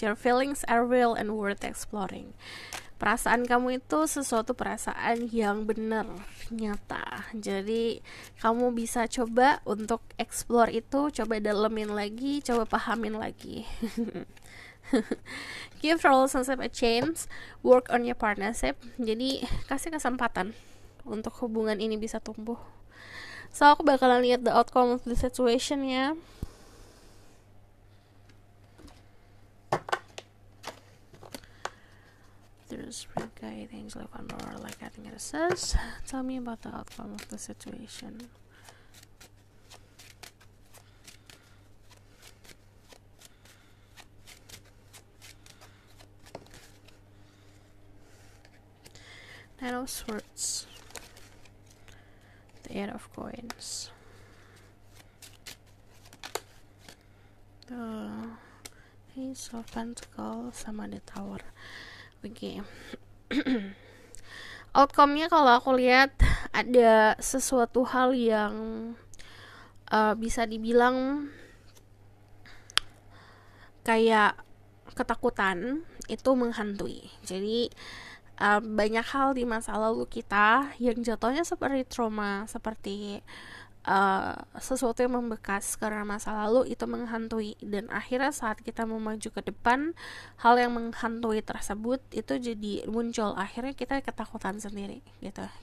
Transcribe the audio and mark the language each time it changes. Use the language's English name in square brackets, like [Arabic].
[English] Your feelings are real and worth exploring. [Indonesian] Perasaan kamu itu sesuatu perasaan yang benar, nyata. Jadi kamu bisa coba untuk explore itu, coba dalemin lagi, coba pahamin lagi. [English] Give relationship a chance, work on your partnership. [Indonesian] Jadi kasih kesempatan untuk hubungan ini bisa tumbuh. So aku bakalan lihat [English] the outcome of the situation [Indonesian] ya. [English] There's Spirit Guide, Angel of Pandora, like I think it says. Tell me about the outcome of the situation. Nine of Swords, the Eight of Coins, the Ace of Pentacles, [Indonesian] sama [English] the Tower. Oke. [Indonesian] Outcome-nya kalau aku lihat ada sesuatu hal yang bisa dibilang kayak ketakutan itu menghantui. Jadi banyak hal di masa lalu kita yang jatuhnya seperti trauma, seperti sesuatu yang membekas karena masa lalu itu menghantui, dan akhirnya saat kita mau maju ke depan, hal yang menghantui tersebut itu jadi muncul, akhirnya kita ketakutan sendiri gitu.